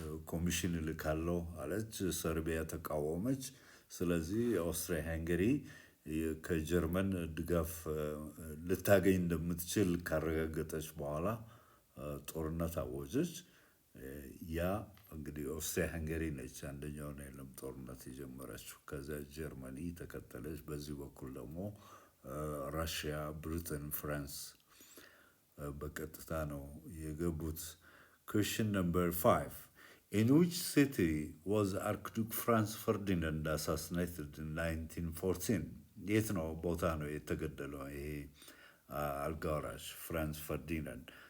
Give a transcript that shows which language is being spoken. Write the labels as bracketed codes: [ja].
[am] ኮሚሽን እልካለሁ አለች። ሰርቢያ ተቃወመች። ስለዚህ ኦስትሪያ ሃንገሪ ከጀርመን ድጋፍ ልታገኝ እንደምትችል ካረጋገጠች በኋላ ጦርነት አወጀች። ያ እንግዲህ ኦስትሪያ ሃንገሪ ነች አንደኛውን የዓለም ጦርነት የጀመረችው። ከዚያ ጀርመኒ ተከተለች። በዚህ በኩል ደግሞ ራሽያ፣ ብሪተን፣ ፍራንስ በቀጥታ ነው የገቡት። [en] Question number 5. In which city was Archduke Franz Ferdinand assassinated in 1914? [am] የት ነው ቦታ ነው የተገደለው ይሄ አልጋወራሽ ፍራንስ ፈርዲናንድ?